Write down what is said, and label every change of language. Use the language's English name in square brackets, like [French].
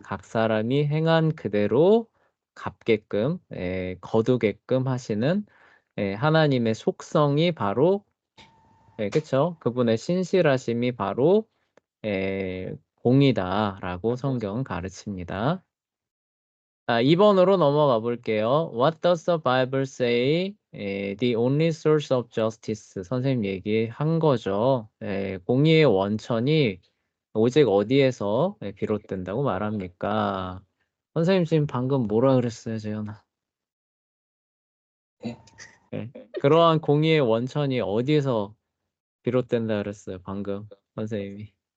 [Korean] 각 사람이 행한 그대로 갚게끔, 거두게끔 하시는 하나님의 속성이 바로, 그쵸? 그분의 신실하심이 바로 공이다라고 성경은 가르칩니다. 2번으로 넘어가 볼게요. [English] What does the Bible say? The only source of justice. [Korean] 선생님 얘기한 거죠. 공의의 원천이 오직 어디에서 비롯된다고 말합니까? 선생님 지금 방금 뭐라 그랬어요, 재현아? 네. 그러한 공의의 원천이 어디에서 비롯된다 그랬어요, 방금 선생님이.